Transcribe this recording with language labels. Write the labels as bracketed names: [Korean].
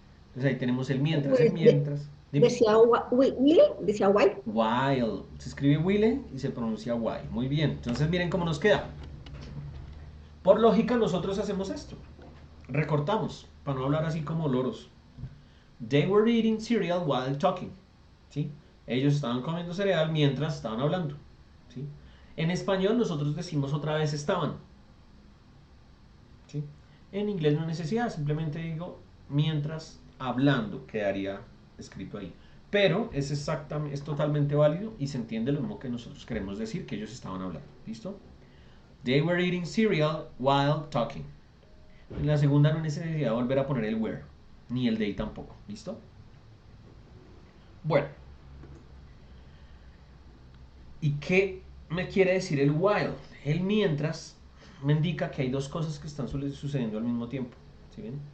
[Spanish] Entonces ahí tenemos el mientras, el Pues mientras. Dime. decía Will, decía while. While. Se escribe while y se pronuncia while. Muy bien. Entonces miren cómo nos queda. Por lógica nosotros hacemos esto. Recortamos, para no hablar así como loros. [English] They were eating cereal while talking. [Spanish] ¿Sí? Ellos estaban comiendo cereal mientras estaban hablando. ¿Sí? En español nosotros decimos otra vez estaban. ¿Sí? En inglés no hay necesidad, simplemente digo mientras hablando, quedaría escrito ahí. Pero es totalmente válido y se entiende lo mismo que nosotros queremos decir, que ellos estaban hablando. ¿Listo? [English] They were eating cereal while talking. [Spanish] En la segunda no hay necesidad de volver a poner el were, ni el they tampoco. ¿Listo? Bueno. ¿Y qué me quiere decir el while? El mientras me indica que hay dos cosas que están sucediendo al mismo tiempo. ¿Sí ven?